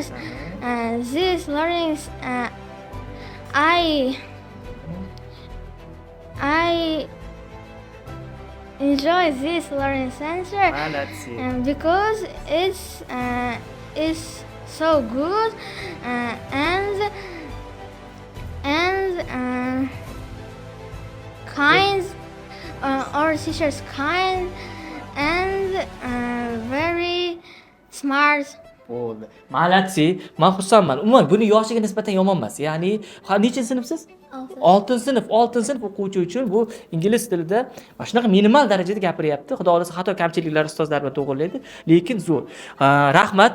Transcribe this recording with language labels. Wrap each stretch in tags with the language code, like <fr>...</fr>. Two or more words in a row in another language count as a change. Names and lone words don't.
<en>These learnings I enjoy this learning center because it's so good and kind. Our teachers kind and very smart.</en> <uz>Bo'ldi. Malatsi. Men xursandman. Umuman buni yoshiga nisbatan yomon emas. Ya'ni, nechinchi sinfsiz? 6-sinf o'quvchi uchun bu ingliz tilida mana shunaqa minimal darajada gapiryapti. Xudo xolasa xato kamchiliklar ustozlar bilan to'g'rilaydi, lekin zo'r. Rahmat.</uz>